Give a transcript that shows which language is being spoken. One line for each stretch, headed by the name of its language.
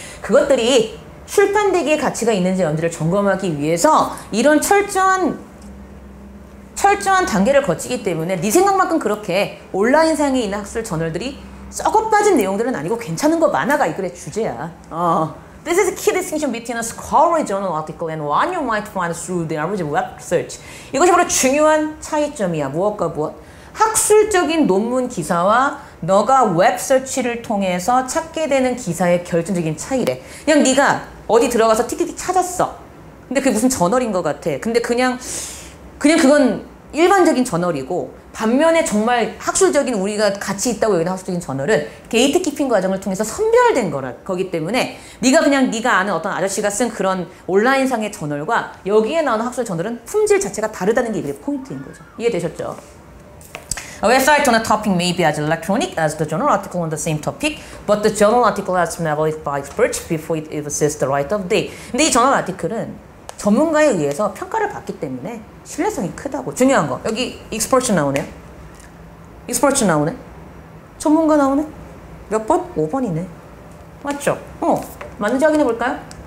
Korean: 그것들이 출판되기에 가치가 있는지 여부를 점검하기 위해서 이런 철저한 단계를 거치기 때문에 네 생각만큼 그렇게 온라인상에 있는 학술 저널들이 썩어 빠진 내용들은 아니고 괜찮은 거 많아가 이 글의 주제야.
English: This is a key distinction between a scholarly journal article and one you might find through the average web search.
Korean: 이것이 바로 중요한 차이점이야. 무엇과 무엇? 학술적인 논문 기사와 너가 웹 서치를 통해서 찾게 되는 기사의 결정적인 차이래. 그냥 네가 어디 들어가서 틱틱틱 찾았어. 근데 그게 무슨 저널인 것 같아. 근데 그냥 그건 일반적인 저널이고 반면에 정말 학술적인 우리가 가치 있다고 여기는 학술적인 저널은 게이트키핑 과정을 통해서 선별된 거기 때문에 네가 아는 어떤 아저씨가 쓴 그런 온라인상의 저널과 여기에 나오는 학술 저널은 품질 자체가 다르다는 게 이게 포인트인 거죠. 이해되셨죠?
English: A website on a topic may be as electronic as the journal article on the same topic, but the journal article has been evaluated by experts before it says the right of day.
Korean: 근데 이 저널 아티클은 전문가에 의해서 평가를 받기 때문에 신뢰성이 크다고. 중요한 거. 여기 experts 나오네요. experts 나오네. 전문가 나오네. 몇 번? 5번이네. 맞죠? 맞는지 확인해 볼까요?